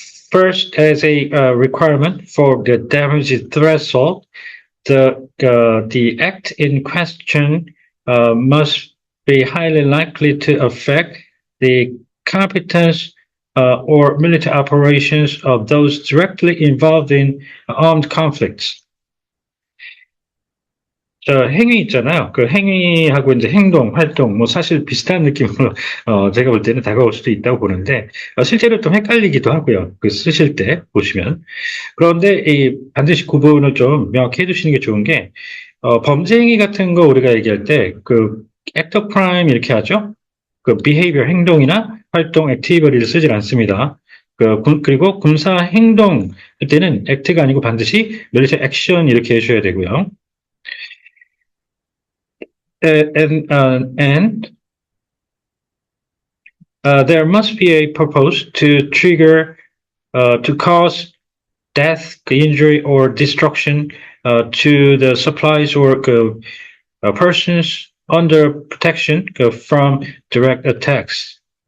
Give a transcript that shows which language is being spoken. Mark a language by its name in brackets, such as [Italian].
[English] First, as a requirement for the damage threshold, the act in question must be highly likely to affect the competence or military operations of those directly involved in armed conflicts. [Korean] 행위 있잖아요. 그 행위하고 이제 행동, 활동, 뭐 사실 비슷한 느낌으로, 제가 볼 때는 다가올 수도 있다고 보는데, 실제로 좀 헷갈리기도 하고요. 쓰실 때 보시면. 그런데 반드시 구분을 좀 명확히 해두시는 게 좋은 게, 범죄 행위 같은 거 우리가 얘기할 때, act of crime 이렇게 하죠? behavior, 행동이나 활동, activity를 쓰질 않습니다. 그리고 군사 행동 할 때는 act가 아니고 반드시 military action 이렇게 해주셔야 되고요. [English] And there must be a purpose to trigger, to cause death, injury, or destruction to the supplies or persons under protection from direct attacks.